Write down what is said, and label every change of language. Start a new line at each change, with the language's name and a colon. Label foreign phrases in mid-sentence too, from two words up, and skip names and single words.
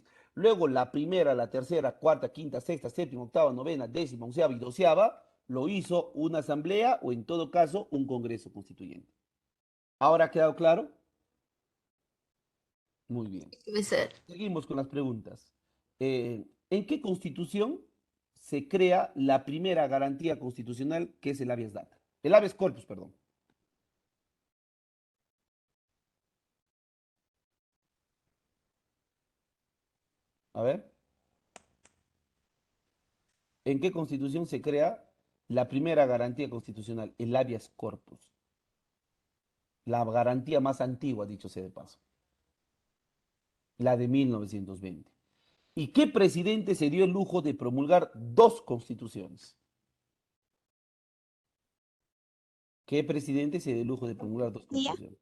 Spanish: Luego la primera, la tercera, cuarta, quinta, sexta, séptima, octava, novena, décima, onceava y doceava lo hizo una asamblea o en todo caso un congreso constituyente. ¿Ahora ha quedado claro? Muy bien. Debe ser. Seguimos con las preguntas. ¿En qué constitución se crea la primera garantía constitucional que es el
Latin: habeas data? El habeas corpus,
Spanish: perdón. A ver. ¿En qué constitución se crea la primera garantía constitucional?
Latin: El habeas corpus.
Spanish: La garantía más antigua, dicho sea de paso. La de 1920. ¿Y qué presidente se dio el lujo de promulgar dos constituciones? ¿Qué presidente se dio el lujo de promulgar dos constituciones?